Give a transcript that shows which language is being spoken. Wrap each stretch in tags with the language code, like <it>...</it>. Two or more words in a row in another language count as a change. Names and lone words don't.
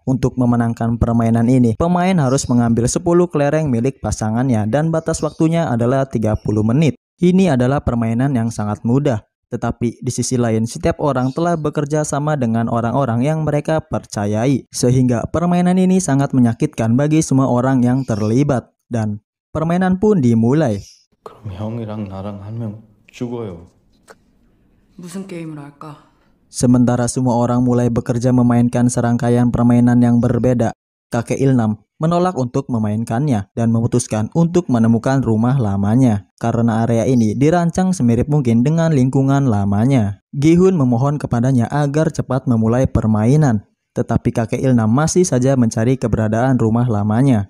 <id>Untuk memenangkan permainan ini, pemain harus mengambil 10 kelereng milik pasangannya dan batas waktunya adalah 30 menit. Ini adalah permainan yang sangat mudah. Tetapi di sisi lain, setiap orang telah bekerja sama dengan orang-orang yang mereka percayai. Sehingga permainan ini sangat menyakitkan bagi semua orang yang terlibat. Dan permainan pun dimulai.</id> <ko>그럼 형이랑 나랑 한 명 죽어요. 무슨 게임을 할까?</ko> <id>Sementara semua orang mulai bekerja memainkan serangkaian permainan yang berbeda, kakek Ilnam menolak untuk memainkannya dan memutuskan untuk menemukan rumah lamanya. Karena area ini dirancang semirip mungkin dengan lingkungan lamanya. Gi-hun memohon kepadanya agar cepat memulai permainan, tetapi kakek Ilnam masih saja mencari keberadaan rumah lamanya.</id>